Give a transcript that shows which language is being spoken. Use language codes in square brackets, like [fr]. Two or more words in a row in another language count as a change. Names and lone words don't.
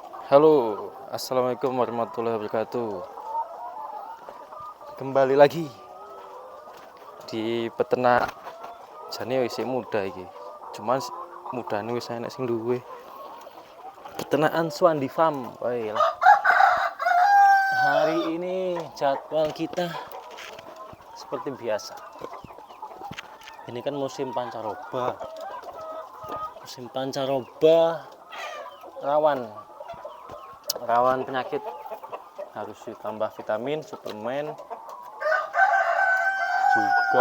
[ar] Halo, السلام عليكم ورحمة الله وبركاته. [id] Kembali lagi di peternak. [jv] Jane isih muda iki. Cuman mudane wis enek sing duwe. [id] Peternakan Suwandi Farm. Baiklah. Hari ini jadwal kita seperti biasa. Ini kan musim pancaroba. Musim pancaroba rawan penyakit, harus ditambah vitamin, suplemen juga.